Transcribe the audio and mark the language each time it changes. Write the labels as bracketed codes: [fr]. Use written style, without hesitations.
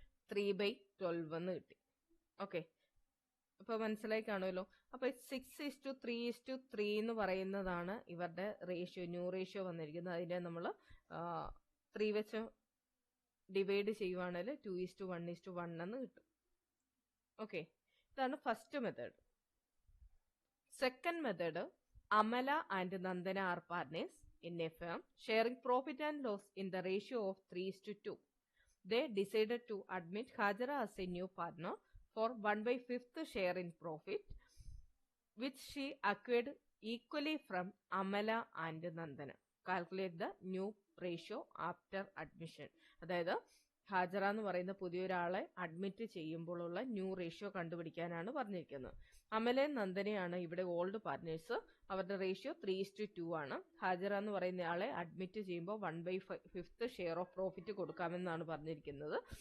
[ml] 3/12 എന്ന് കിട്ടി. ഓക്കെ, അപ്പൊ മനസ്സിലായി കാണുമല്ലോ. അപ്പൊ 6:3:3 എന്ന് പറയുന്നതാണ് ഇവരുടെ റേഷ്യോ, ന്യൂ റേഷ്യോ വന്നിരിക്കുന്നത്. അതിനെ നമ്മൾ 3 വെച്ച് ഡിവൈഡ് ചെയ്യുവാണെങ്കിൽ 2:1:1 എന്ന് കിട്ടും. ഓക്കെ, ഇതാണ് first method. [en] Second method, Amala and Nandana are partners in a firm sharing profit and loss in the ratio of 3:2. They decided to admit Hajara as a new partner for 1/5 share in profit, which she acquired equally from Amala and Nandana. Calculate the new ratio after admission. [ml] അതായത് ഹാജറ എന്ന് പറയുന്ന പുതിയൊരാളെ admit ചെയ്യുമ്പോഴുള്ള new ratio കണ്ടുപിടിക്കാനാണ് പറഞ്ഞിരിക്കുന്നത്. അമലയും നന്ദനയാണ് ഇവിടെ old partners. അവരുടെ ratio 3:2 ആണ്. ഹാജറ എന്ന് പറയുന്ന ആളെ അഡ്മിറ്റ് ചെയ്യുമ്പോൾ 1/5 ഷെയർ ഓഫ് പ്രോഫിറ്റ് കൊടുക്കാമെന്നാണ് പറഞ്ഞിരിക്കുന്നത്.